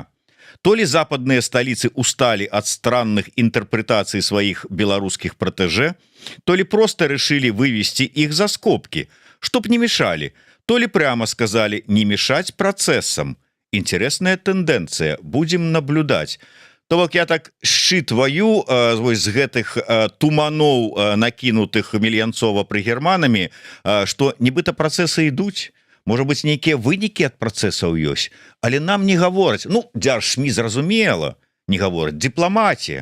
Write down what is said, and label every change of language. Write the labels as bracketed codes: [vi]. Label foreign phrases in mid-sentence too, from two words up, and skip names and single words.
[ru] То ли западные столицы устали от странных интерпретаций своих белорусских протеже, то ли просто решили вывести их за скобки, чтоб не мешали, то ли прямо сказали не мешать процессам. Интересная тенденция, будем наблюдать. [be] То бок я так считываю з гэтых туманоў, накінутых Мельянцова Прыгерманамі, што нібыта працэсы ідуць. Можа быць, нейкія вынікі ад працэсаў ёсць, але нам не гавораць. Ну, дзяржмі зразумела, не гавораць, дыпламатія.